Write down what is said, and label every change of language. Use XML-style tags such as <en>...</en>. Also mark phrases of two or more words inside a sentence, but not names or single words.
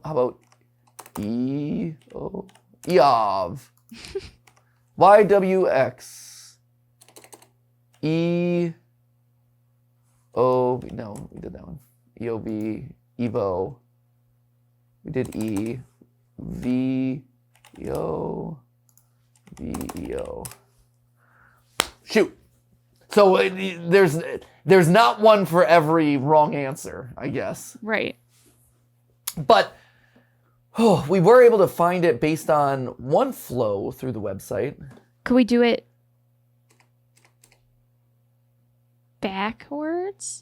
<en>How about EO? EOV. YWX. EOV. No, we did that one. EOV. Evo. We did E. VEO. VEO. Shoot. So there's not one for every wrong answer, I guess. Right. But we were able to find it based on one flow through the website. Could we do it backwards?</en>